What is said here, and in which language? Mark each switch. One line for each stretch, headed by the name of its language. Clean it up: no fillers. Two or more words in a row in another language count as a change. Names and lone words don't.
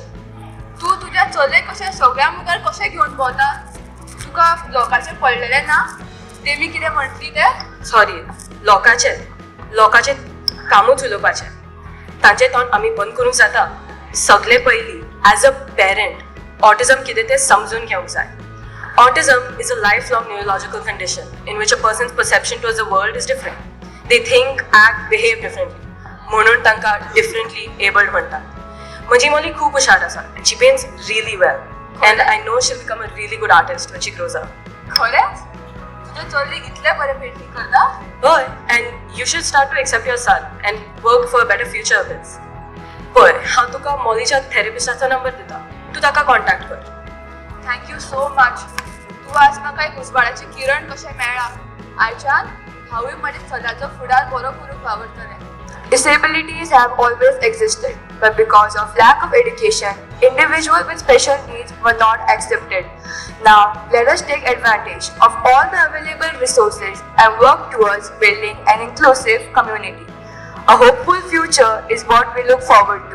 Konkani: तूं तुज्या चलयेक कशें सगळ्या मुखार कशें घेवन भोंवता? तुका लोकांचें पडलेलें ना? तेमी कितें म्हणटली तें? सॉरी, लोकाचें कामूच उलोवपाचें. तांचें तोंड आमी बंद करूंक जाता. सगळे पयलीं
English: as a parent autism
Konkani: कितें तें समजून घेवंक जाय.
English: Autism is a lifelong neurological condition in which a person's perception towards the world is different. They think, act, behave differently.
Konkani: म्हणून तांकां
English: differently abled
Konkani: म्हणटात. म्हजी मोली खूब हुशार आसा
English: and she paints really well. And I know she'll become a really good artist when she grows up.
Konkani: खरेंच? तुजें चल्ली इतलें बरें पेंटिंग करता?
English: Boy, and you should start to accept your son and work for a better future of his.
Konkani: पळय, हांव तुका मॉलीच्या थेरपिस्टाचो नंबर दिता. तूं ताका कॉन्टॅक्ट कर.
English: Thank you so much.
Konkani: तूं आज म्हाका एक उजवाडाचें किरण कशें मेळ्ळां. आयच्यान हांवूय म्हाज्या चल्याचो फुडार बरो करूंक वावरतलें.
English: Disabilities have always existed, but because of lack of education, individuals with special needs were not accepted. Now, let us take advantage of all the available resources and work towards building an inclusive community. A hopeful future is what we look forward to.